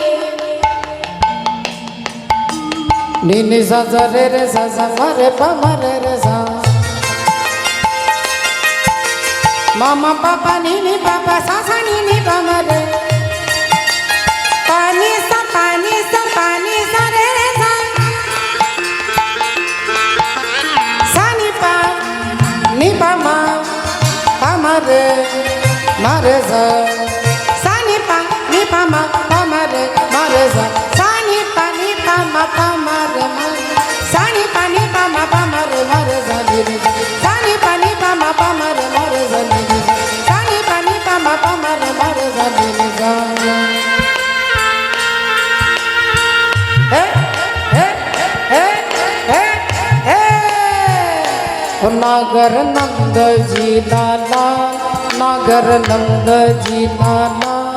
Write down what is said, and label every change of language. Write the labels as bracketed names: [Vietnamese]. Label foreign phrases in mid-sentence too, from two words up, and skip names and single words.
[Hindi] নিনি সাজা রে রে সাজা মারে পামা রে রে সাজা, মামা পাপা নিনি পাপা সাজা নিনি পামা রে, পানি সা রে রে সা, সানি পা सा सा नि पा मा पा मा रे सा सा नि पा मा पा मा रे सा नि पा मा पा मा रे सा नि रे सा नि पा मा पा मा रे सा नि रे सा नि पा मा पा मा रे सा नि रे सा नागर नंद जी लाला नागर नंद जी लाला